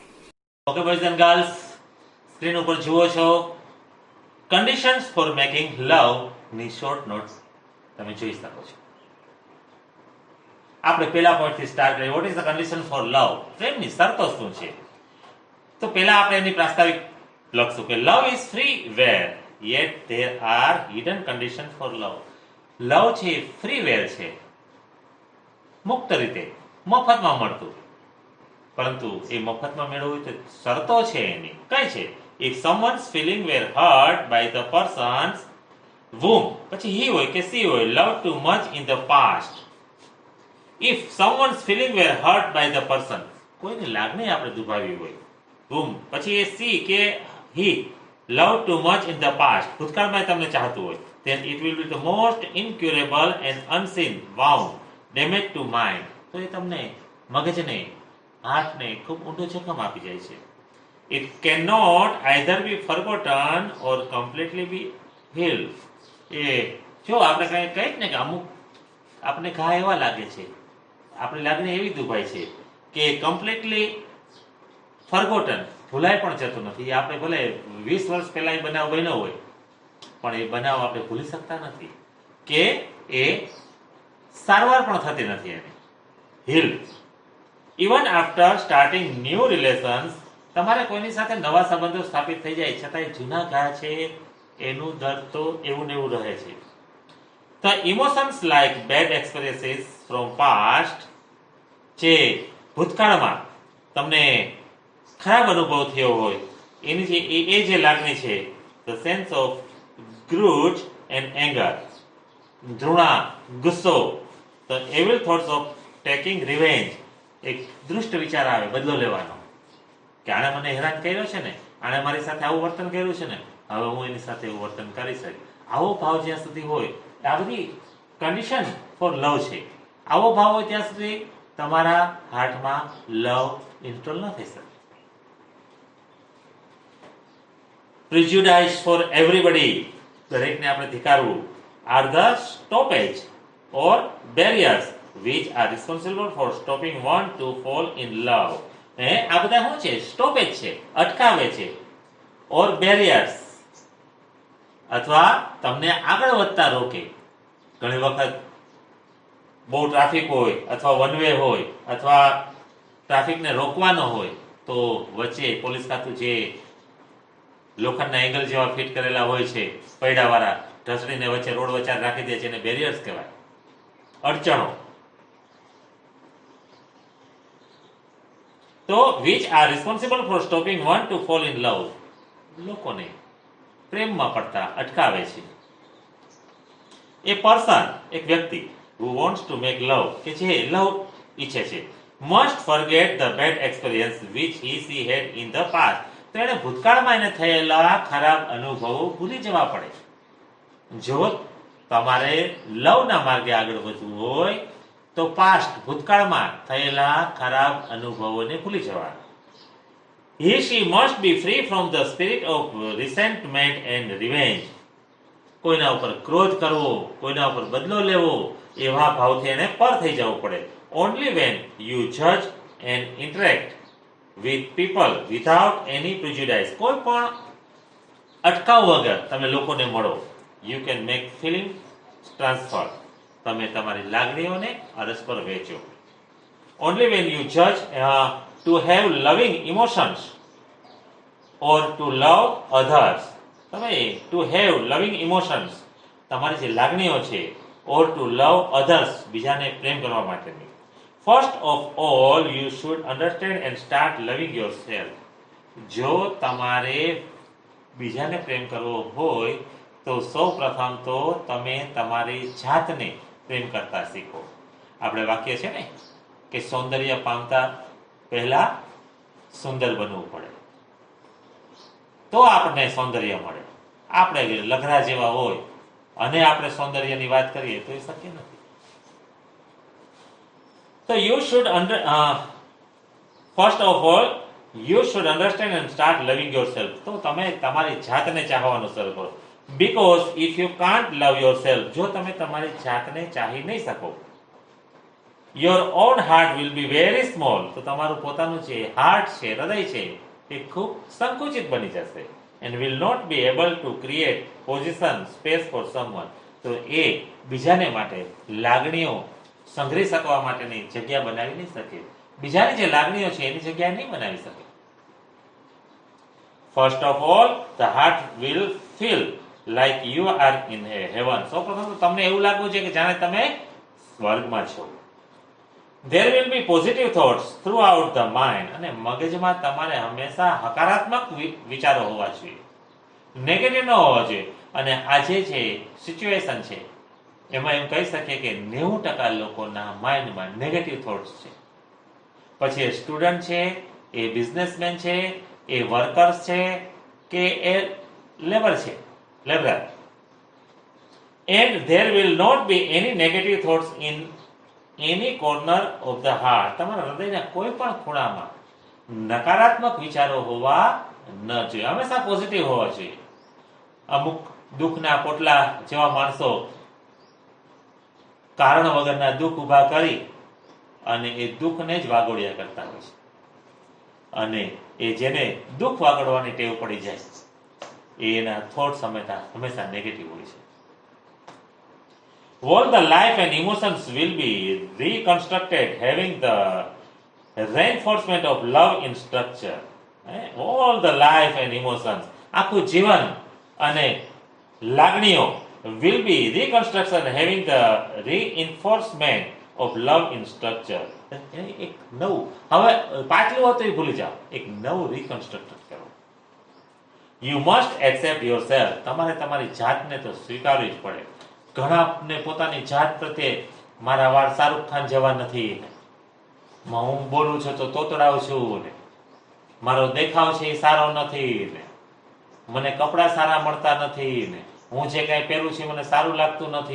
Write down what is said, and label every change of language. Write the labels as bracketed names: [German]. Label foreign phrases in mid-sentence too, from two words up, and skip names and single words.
[English] Okay boys and girls, [Gujarati] સ્ક્રીન ઉપર જુઓ છો [English] conditions for making love [Gujarati] ની [English] short note [Gujarati] તમે જોઈ શકો છો. આપણે પહેલા પોઈન્ટ થી સ્ટાર્ટ કરીએ. [English] What is the condition for love? [Gujarati] પ્રેમની શરતો શું છે? તો પહેલા આપણે એની પ્રાસ્તાવિક લખશું કે [English] love is freeware yet there are hidden conditions for love. [Gujarati] લવ છે [English] freeware [Gujarati] છે, મુક્ત રીતે, મફતમાં મળતું, પરંતુ એ મફતમાં મેળવવું તો શરતો છે એની. કઈ છે? [English] if someone's feeling were hurt by the person's whom, [Gujarati] પછી he હોય કે she હોય, [English] loved too much in the past. if someone's feeling were hurt by the person, [Gujarati] કોઈની લાગણી આપણે દુભાવી હોય, whom પછી એ she કે [English] he loved too much in the past, [Gujarati] ભૂતકાળમાં તમને ચાહતું હોય, [English] then it will be the most incurable and unseen wound damage to mind. [Gujarati] તો એ તમને મગજને, હાર્ટને ખૂબ ઊંડો જખમ આપી જાય છે. [English] it cannot either be forgotten or completely be healed. [Gujarati] એ જો આપણે કહીએ ને કે અમુક આપણે ઘા એવા લાગે છે, આપણી લાગણી એવી દુભાય છે કે [English] completely forgotten, [Gujarati] ભૂલાય પણ જતું નથી. આપણે ભલે 20 વર્ષ પહેલા એ બનાવ બન્યો હોય, પણ એ બનાવ આપણે ભૂલી શકતા નથી, કે એ સારવાર પણ થતી નથી એની. [English] heal even after starting new relations, [Gujarati] તમારે કોઈની સાથે નવા સંબંધો સ્થાપિત થઈ જાય છતાંય જૂના ઘા છે એનું દર્દ તો એવું ને એવું રહે છે. [English] The emotions like bad experiences from past, [Gujarati] જે ભૂતકાળમાં તમને ખરાબ અનુભવ થયો હોય એની જે એ જે લાગણી છે, [English] the sense of grudge and anger, [Gujarati] ઘૃણા, ગુસ્સો, [English] the evil thoughts of taking revenge, [Gujarati] એક દુષ્ટ વિચાર આવે બદલો લેવાનો, કે આણે મને હેરાન કર્યો છે ને, આણે મારી સાથે આવું વર્તન કર્યું છે ને, હવે હું એની સાથે એવું વર્તન કરી શકું. આવો ભાવ જ્યાં સુધી હોય, આ બધી [English] condition for love [Gujarati] છે. આવો ભાવ હોય ત્યાં સુધી તમારા હાર્ટમાં [English] love install [Gujarati] ન થઈ શકે. [English] prejudice for everybody, [Gujarati] દરેકને આપણે ધિકારવું, [English] are the stoppage or barriers which are responsible for stopping one to fall in love. [Gujarati] આ બધા શું છે? સ્ટોપેજ છે, અટકાવે છે, [English] or barriers, [Gujarati] અથવા તમને આગળ વધતા રોકે. ઘણી વખત બહુ ટ્રાફિક હોય, અથવા [English] one way [Gujarati] હોય, અથવા ટ્રાફિકને રોકવાનો હોય, તો વચ્ચે પોલીસ ખાતું જે લોખંડના એંગલ જેવા ફિટ કરેલા હોય છે, પૈડાવાળા, ઢસડીને વચ્ચે રોડ વચ્ચે રાખી દે છે, એને બેરિયર્સ કહેવાય, અડચણો. [English] તો which are responsible for stopping one to fall in love, [Gujarati] લોકોને પ્રેમમાં પડતા અટકાવે છે. [English] a person, [Gujarati] એક વ્યક્તિ, [English] who wants to make love, [Gujarati] કે જે લવ ઈચ્છે છે, [English] must forget the bad experience which he had in the past, [Gujarati] તો એને ભૂતકાળમાં એને થયેલા ખરાબ અનુભવો ભૂલી જવા પડે. જો તમારે લવના માર્ગે આગળ વધવું હોય તો પાસ્ટ, ભૂતકાળમાં થયેલા ખરાબ અનુભવોને ભૂલી જવા. [English] She must be free from the spirit of resentment and revenge, [Gujarati] કોઈના ઉપર ક્રોધ કરવો, કોઈના ઉપર બદલો લેવો, એવા ભાવથી એને પર થઈ જવું પડે. [English] Only when you judge and interact with people without any prejudice, [Gujarati] કોઈ પણ અટકાવ વગર તમે લોકોને મળો, [English] you can make feeling transfer, [Gujarati] તમે તમારી લાગણીઓને પરસ્પર વહેંચો. [English] Only when you judge to have loving emotions or to love others, તમે to have loving emotions, [Gujarati] તમારી જે લાગણીઓ છે, [English] or to love others, [Gujarati] બીજાને પ્રેમ કરવા માટેની. [English] First of all, you should understand and start loving yourself. [Gujarati] જો તમારે બીજાને પ્રેમ કરવો હોય તો સૌ પ્રથમ તો તમે તમારી જાતને પ્રેમ કરતા શીખો. આપણે વાક્ય છે ને કે સૌંદર્ય પામતા પહેલા સુંદર બનવું પડે તો આપણને સૌંદર્ય મળે. આપણે લઘરા જેવા હોય અને આપણે સૌંદર્યની વાત કરીએ તો એ શક્ય નથી. [English] So you should first of all you should understand and start loving yourself. [Gujarati] તો તમે તમારી જાતને ચાહવાનું શરૂ કરો. [English] Because if you can't love yourself, [Gujarati] જો તમે તમારી જાતને ચાહી નહીં શકો, [English] your own heart will be very small. [Gujarati] તો તમારું પોતાનું જે હાર્ટ છે, હૃદય છે, એ ખૂબ સંકુચિત બની જશે. [English] And will not be able to create position, space for someone. [Gujarati] તો એ બીજાને માટે લાગણીઓ સંગ્રહી શકવા માટેની જગ્યા બનાવી નહીં શકે. બીજાની જે લાગણીઓ છે એની જગ્યા નહીં બનાવી શકે. [English] First of all, the heart will feel like you are in heaven. [Gujarati] સૌપ્રથમ તો તમને એવું લાગવું છે કે જાણે તમે સ્વર્ગમાં છો. [English] There will be positive thoughts throughout the mind. [Gujarati] અને મગજમાં તમારે હંમેશા હકારાત્મક વિચારો હોવા જોઈએ, નેગેટિવ ન હોવા જોઈએ. અને આ જે છે સિચ્યુએશન છે એમાં એમ કહી શકીએ કે 90% લોકોના માઇન્ડમાં [English] negative thoughts [Gujarati] છે. પછી એ સ્ટુડન્ટ છે, એ બિઝનેસમેન છે, એ વર્કર્સ છે કે એ લેબર છે, લેબરર. [English] And there will not be any negative thoughts in any corner of the heart. [Gujarati] તમારા હૃદયના કોઈ પણ ખૂણામાં નકારાત્મક વિચારો હોવા ન જોઈએ, હંમેશા પોઝિટિવ હોવા જોઈએ. અમુક દુઃખના પોટલા જેવા માણસો કારણ વગરના દુઃખ ઊભા કરી અને એ દુઃખને જ વાગોળ્યા કરતા હોય છે. અને એ જેને દુઃખ વાગોળવાની ટેવ પડી જાય એના થોટ્સ હંમેશા નેગેટિવ હોય છે. [English] All the life and emotions will be reconstructed having the reinforcement of love in structure. All the life and emotions, [Gujarati] આખું જીવન અને લાગણીઓ [English] will be reconstruction having the reinforcement of love in structure. [Gujarati] એક નવું, હવે પાછલું હતું એ ભૂલી જાઓ, એક નવું રિકન્સ્ટ્રક્ટ કરો. [English] You must accept yourself. [Gujarati] તમારે તમારી જાતને તો સ્વીકારવી જ પડે. ઘણાને પોતાની જાત પ્રત્યે મારા વાળ શાહરૂખ ખાન જેવા નથી ને, હું બોલું છું તો તોતડાવ છું ને, મારો દેખાવ છે એ સારો નથી ને, મને કપડાં સારા મળતા નથી ને, હું જે કાંઈ પહેરું છું મને સારું લાગતું નથી.